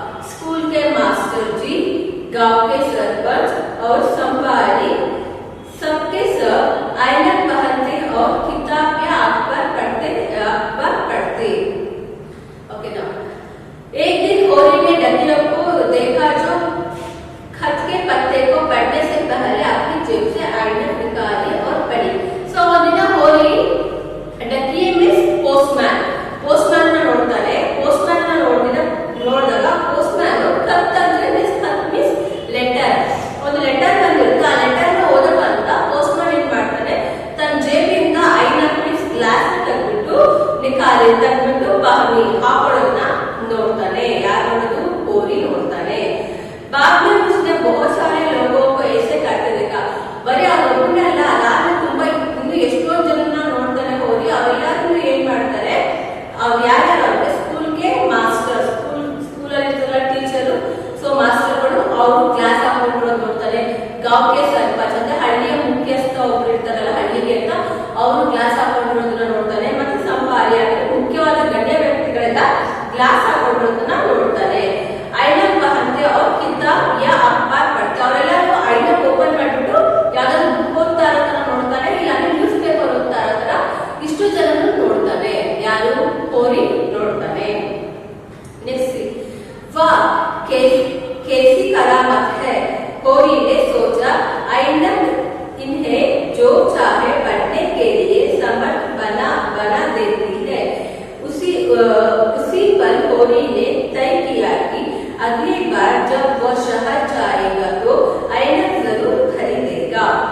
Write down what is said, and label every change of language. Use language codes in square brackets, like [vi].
[hi] School के master जी, गांव के सरपंच और संवारी सबके सब ऐनक पहनते और किताब या अखबार पढ़ते। ओके ना। एक दिन होरी ने डकियों को देखा जो खत के पत्ते को पढ़ने से पहले अपनी जेब से ऐनक निकाली और पढ़ी। [kn] सो ಒಂದಿನ ಹೋರಿ ಡಕಿಯೆ ಮೀನ್ಸ್ ಪೋಸ್ಟ್ಮ್ಯಾನ್ ನೋಡ್ತಾರೆ। ಪೋಸ್ಟ್ಮ್ಯಾನ್ ನೋಡಿದಾಗ ಪೋಸ್ಟ್ಮ್ಯಾನ್ ಖತ್ ಅಂದ್ರೆ ಮೀನ್ಸ್ ಲೆಟರ್, ಒಂದು ಲೆಟರ್ ಬಂದಿರುತ್ತೆ, ಆ ಲೆಟರ್ ನ ಓದಕ್ಕಂತ ಪೋಸ್ಟ್ಮ್ಯಾನ್ ಏನ್ ಮಾಡ್ತಾನೆ ತನ್ನ ಜೇಬಿಂದ ಐನಕ್ ಮೀನ್ಸ್ ಗ್ಲಾಸ್ ತೆಗೆದ್ಬಿಟ್ಟು ಬಾವಿ ಹಾಕೊಳ್ಳೋದನ್ನ ನೋಡ್ತಾನೆ। ಯಾರು ನೋಡೋದು? ಹೋರಿ ನೋಡ್ತಾನೆ। [hi] बाद में उसने बहुत सारे लोगों को ऐसे करते देखा। [kn] ಬರೀ ಅವ್ರೊಬ್ಬನೇ ಅಲ್ಲ, ಅದಾದ್ಮೇಲೆ ತುಂಬಾ ಇನ್ನು ಎಷ್ಟೊಂದು ಜನನ ನೋಡ್ತಾನೆ ಹೋರಿ। ಅವೆಲ್ಲರೂ ಏನ್ ಮಾಡ್ತಾರೆ, ಅವ್ರು ಯಾರ್ಯಾರು ಅಂದ್ರೆ ಸ್ಕೂಲ್ಗೆ ಮಾಸ್ಟರ್, ಸ್ಕೂಲಲ್ಲಿ ಇರ್ತಾರಲ್ಲ ಟೀಚರು, ಸೊ ಮಾಸ್ಟರ್ಗಳು ಅವರು ಕ್ಲಾಸ್ ಹಾಕೊಂಡು ನೋಡ್ತಾರೆ। ಗಾಂವ್ಗೆ ಸರ್ಪಂಚ್ ಅಂದ್ರೆ ಹಳ್ಳಿಯ ಮುಖ್ಯಸ್ಥ ಒಬ್ರು ಇರ್ತಾರಲ್ಲ ಹಳ್ಳಿಗೆ ಅಂತ, ಅವರು ಕ್ಲಾಸ್ ಹಾಕೊಂಡಿರೋದನ್ನ ನೋಡ್ತಾನೆ। ಮತ್ತೆ ಸಂಪಾರಿ ಅಂದ್ರೆ ಮುಖ್ಯವಾದ ಗಣ್ಯ ವ್ಯಕ್ತಿಗಳೆಲ್ಲ ಗ್ಲಾಸ್ ಹಾಕೊಂಡಿರೋದನ್ನ ನೋಡ್ತಾನೆ। [hi] ಐನಕ್ ಪಹನ್ತೆ ಅವ್ರ ಕಿತಾಬ್ ಯಾ ಅಖಬಾರ್ ಪಡ್ತೆ, [kn] ಅವರೆಲ್ಲರೂ ಐನಕ್ ಓಪನ್ ಮಾಡ್ಬಿಟ್ಟು ಯಾವ್ದಾದ್ರು ಬುಕ್ ಓದ್ತಾ ಇರೋದನ್ನ ನೋಡ್ತಾನೆ, ಇಲ್ಲಾಂದ್ರೆ ನ್ಯೂಸ್ ಪೇಪರ್ ಓದ್ತಾ ಇರೋದನ್ನ ಇಷ್ಟು ಜನರು ನೋಡ್ತಾನೆ। ಯಾರು? ಹೋರಿ ನೋಡ್ತಾನೆ। [hi] नेक्स्ट वाह कैसी करामत है, होरी ने सोचा। ऐनक इन्हें जो चाहे पढ़ने के लिए समर्थ बना देती है। उसी पर होरी ने तय किया कि अगली बार जब वह शहर जाएगा तो ऐनक जरूर खरीदेगा।